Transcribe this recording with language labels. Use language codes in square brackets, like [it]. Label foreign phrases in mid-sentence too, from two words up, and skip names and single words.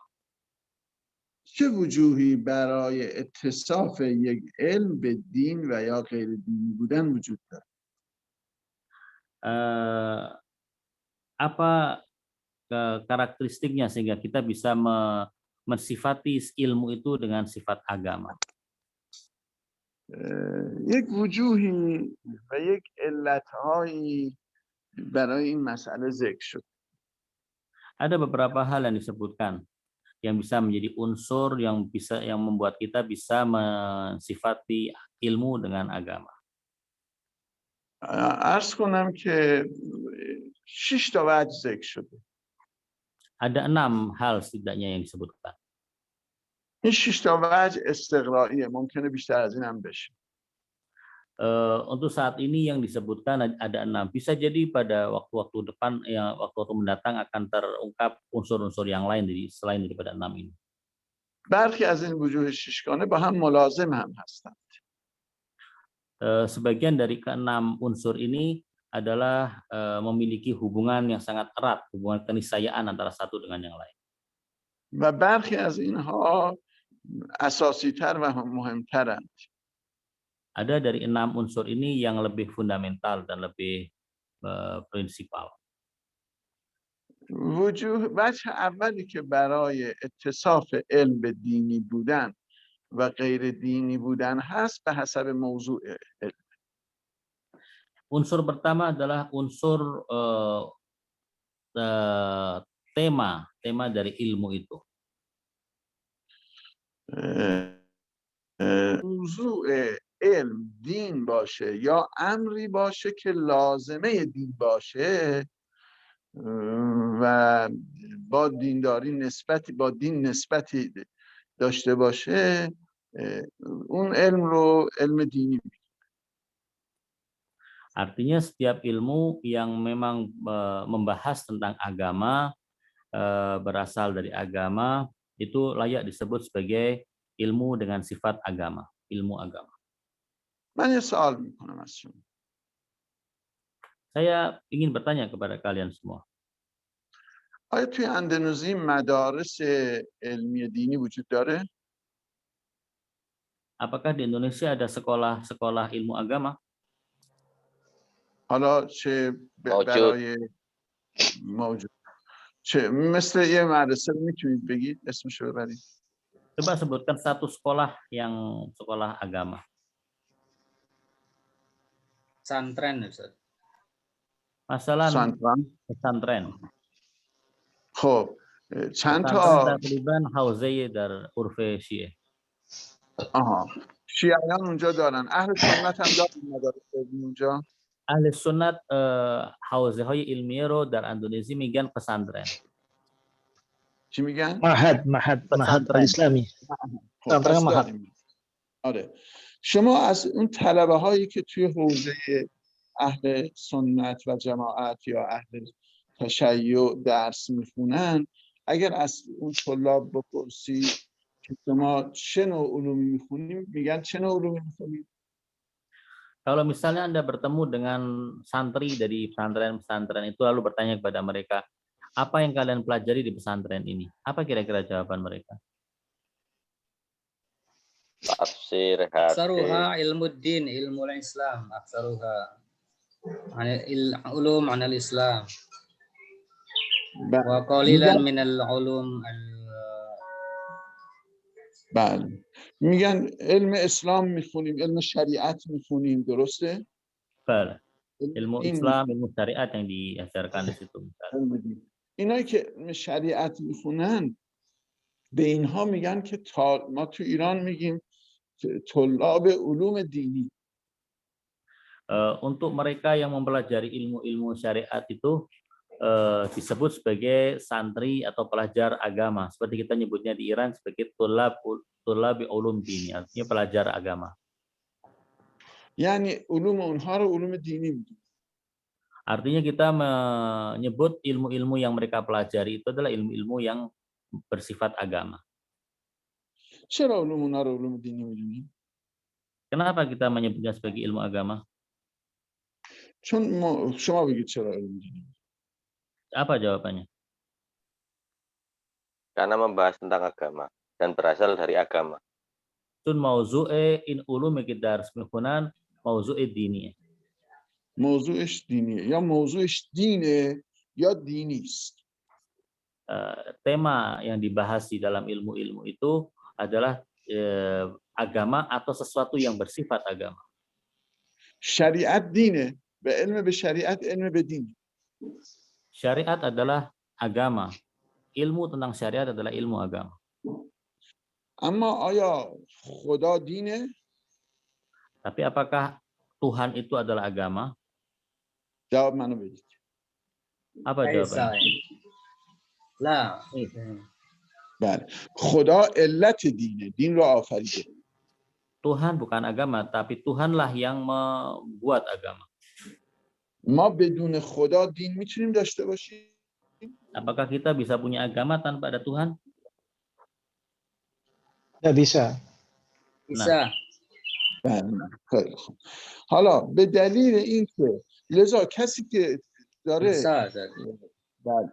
[fa] چه وجوهی برای اتصاف یک علم به دین و یا غیر دینی بودن وجود داره؟ [id] Apa karakteristiknya sehingga kita bisa mensifati ilmu itu dengan sifat agama? [fa] یک وجوهی و یک علتهایی برای این مسئله ذکر شد. [id] Ada beberapa hal yang disebutkan yang bisa menjadi unsur yang membuat kita bisa mensifati ilmu dengan agama. [fa] عرض کنم که 6 تا وجه ذکر شده. [id] Ada 6 hal setidaknya yang disebutkan. [fa] این 6 تا وجه استقرائیه، ممکنه بیشتر از این هم بشه. [id] Untuk saat ini yang disebutkan ada 6. Bisa jadi pada waktu-waktu depan, waktu-waktu mendatang akan terungkap unsur-unsur yang lain selain daripada 6 ini. [fa] برخی از این وجوه ششگانه با هم ملازم هم هستند. [id] Sebagian dari ke-6 unsur ini adalah memiliki hubungan yang sangat erat, hubungan keniscayaan antara satu dengan yang lain. [fa] و برخی از اینها اساسی‌تر و مهمترند. [id] Ada dari 6 unsur ini yang lebih fundamental dan lebih prinsipal. [fa] وجه اولی که برای اتصاف علم به دینی بودن و غیر دینی بودن هست به حسب موضوع علم. [id] Unsur pertama adalah unsur tema dari ilmu itu. [fa] موضوع علم دین باشه یا امری باشه که لازمه دین باشه و با دینداری با دین نسبتی داشته باشه، اون علم رو علم دینی میگه. [id] Artinya setiap ilmu yang memang membahas tentang agama, berasal dari agama, itu layak disebut sebagai ilmu dengan sifat agama, ilmu agama. [fa] من یه سوال میکنم از شما. [id] Saya ingin bertanya kepada kalian semua. [fa] آیا توی اندونزی مدارس علمی دینی وجود داره؟ [id] Apakah di Indonesia ada sekolah-sekolah ilmu agama? [fa] حالا چه برای موجود چه مثل یه مدرسه رو میتونید بگید اسمش رو ببرید؟ [id] Coba sebutkan satu sekolah yang sekolah agama. Pesantren, Ustaz. Masalah [fa] سانتران. [id] pesantren. [fa] خب چند [id] Pesantren [fa] تا تقریبا حوزه در عرف شیعه. آها شیعیان اونجا دارن، اهل سنت هم دارن مدارس علمی اونجا؟ [id] Ahli sunnat [fa] حوزه‌های ilmiah رو در اندونزی میگن pesantren. چی میگن؟ [id] Mahad Pesantren. al-Islami. [fa] خب سانتران پس محد. داریم. آره. شما از اون طلبه هایی که توی حوزه اهل سنت و جماعت یا اهل تشیع درس میخونن، اگر از اون طلاب بپرسی که شما چه نوع علومی میخونیم، میگن چه نوع علومی میخونیم؟ [id] Kalau misalnya Anda bertemu dengan santri dari pesantren-pesantren itu lalu bertanya kepada mereka, apa yang kalian pelajari di pesantren ini? Apa kira-kira jawaban mereka? Tafsir, [ar] Aksaruha [id] hadis. ilmu din, ilmu Islam. [ar] Aksaruha ulum anal Islam. Wa qalilan min al-ulum [fa] بله میگن علم اسلام میخونیم، علم شریعت میخونیم، درسته؟ [id] Bal, ilmu Islam, ilmu syariat yang diajarkan di situ. [fa] علم دین. اینایی که شریعت میخونن به اینها میگن که ما تو ایران میگیم طلاب علوم دینی. [id] Untuk mereka yang mempelajari ilmu-ilmu syariat itu disebut sebagai santri atau pelajar agama. Seperti kita nyebutnya di Iran sebagai [fa] طلاب علوم دینی, [id] artinya pelajar agama. [fa] یعنی علوم اونها رو علوم دینی میگیم. [id] Artinya kita menyebut ilmu-ilmu yang mereka pelajari itu adalah ilmu-ilmu yang bersifat agama. [fa] چرا علوم اونها رو علوم دینی میدونیم؟ [id] Kenapa kita menyebutnya sebagai ilmu agama? [fa] چون شما بگید چرا علوم دینی. [id] Apa jawabannya? Karena membahas tentang agama dan berasal dari agama. [fa] چون موضوع این علومی درس میخونن موضوع دینی. موضوعش دینیه یا موضوعش دینه یا دینی است. [id] Tema yang dibahas di dalam ilmu-ilmu itu adalah agama atau sesuatu yang bersifat agama. [fa] شریعت دینه به علم به شریعت علم به دین. [id] Syariat adalah agama. Ilmu tentang syariat adalah ilmu agama. [fa] اما آیا خدا دینه؟ [id] Tapi apakah Tuhan itu adalah agama? [fa] جواب منو بدید. [id] Apa jawabannya? [ar] لا. [fa] بله. خدا علت دینه. دین رو آفریده. [id] Tuhan bukan agama, tapi Tuhanlah yang membuat agama. [fa] ما بدون خدا دین میتونیم داشته باشیم؟ [id] Apakah kita bisa punya agama tanpa ada Tuhan? Nggak bisa. Bisa. [fa] بله. خیلی خوب. حالا به دلیل اینکه لذا کسی که داره [id] Bisa. [fa] بله.